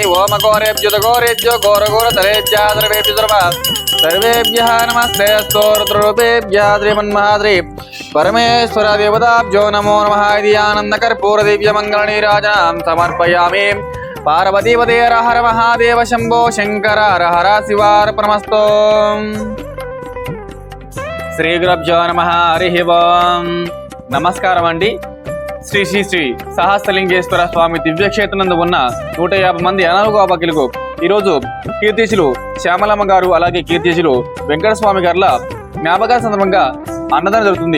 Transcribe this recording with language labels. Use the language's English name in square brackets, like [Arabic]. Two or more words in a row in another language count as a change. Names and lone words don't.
[Sanskrit] ओम घोरेभ्यो घोरघोरतरेभ्यः सर्वेभ्यः सर्वेभ्यः नमस्ते अस्तु। रुद्ररूपेभ्यः श्रीमन्महाद्री परमेश्वर देवताभ्यो नमो नमः। इति आनन्दकर्पूरदिव्यमङ्गलनीराजनां समर्पयामि। पार्वतीपते हर हर महादेव शंभो शंकर हर हर शिवार्पणमस्तु। శ్రీ గురుభ్యో నమః హరిః ఓం. [Telugu] నమస్కారం అండి. శ్రీ శ్రీ శ్రీ సహస్రలింగేశ్వర స్వామి దివ్యక్షేత్రనందు ఉన్న 150 మంది అనారోగ్య భక్తులకు ఈరోజు కీర్తిశులు శ్యామలమ్మ గారు అలాగే కీర్తిశులు వెంకటస్వామి గారుల జ్ఞాపకాల సందర్భంగా అన్నదానం జరుగుతుంది.